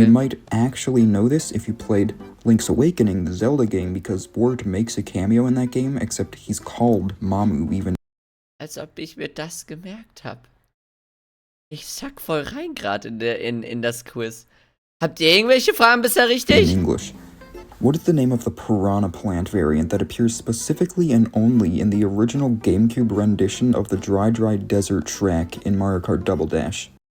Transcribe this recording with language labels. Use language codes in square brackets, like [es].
[en] You might actually know this if you played Link's Awakening, the Zelda game, because Wart makes a cameo in that game, except he's called Mamu even. [de] Als ob ich mir das gemerkt habe. Ich sack voll rein gerade in das Quiz. Habt ihr irgendwelche Fragen bisher richtig? [en] In English. What is the name of the piranha plant variant that appears specifically and only in the original GameCube rendition of the Dry Desert track in Mario Kart Double Dash?